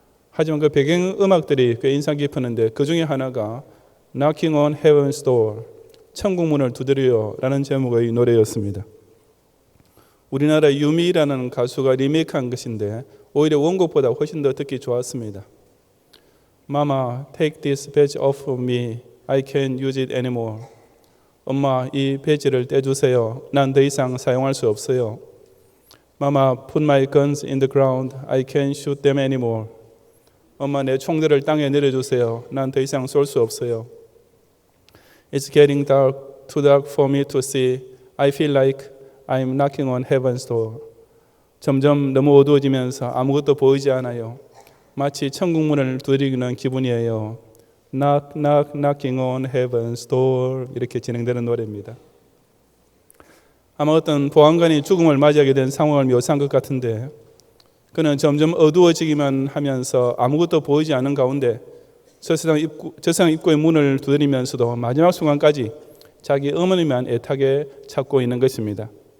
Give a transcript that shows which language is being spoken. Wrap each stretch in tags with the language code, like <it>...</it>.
<ko>하지만 그 배경음악들이 꽤 인상 깊었는데 그 중에 하나가 Knocking on Heaven's Door, 천국문을 두드려요 라는 제목의 노래였습니다. 우리나라 유미라는 가수가 리메이크한 것인데 오히려 원곡보다 훨씬 더 듣기 좋았습니다.</ko> <en>Mama, take this badge off of me. I can't use it anymore.</en> <ko>엄마, 이 배지를 떼주세요. 난 더 이상 사용할 수 없어요.</ko> <en>Mama, put my guns in the ground. I can't shoot them anymore.</en> <ko>엄마, 내 총들을 땅에 내려주세요. 난 더 이상 쏠 수 없어요.</ko> <en>It's getting dark, too dark for me to see. I feel like I'm knocking on heaven's door.</en> <ko>점점 너무 어두워지면서 아무것도 보이지 않아요. 마치 천국 문을 두드리는 기분이에요.</ko> <en>Knock, knock, knocking on heaven's door.</en> <ko>이렇게 진행되는 노래입니다. 아마 어떤 보안관이 죽음을 맞이하게 된 상황을 묘사한 것 같은데 그는 점점 어두워지기만 하면서 아무것도 보이지 않는 가운데 저 세상 입구의 문을 두드리면서도 마지막 순간까지 자기 어머니만 애타게 찾고 있는 것입니다.</ko>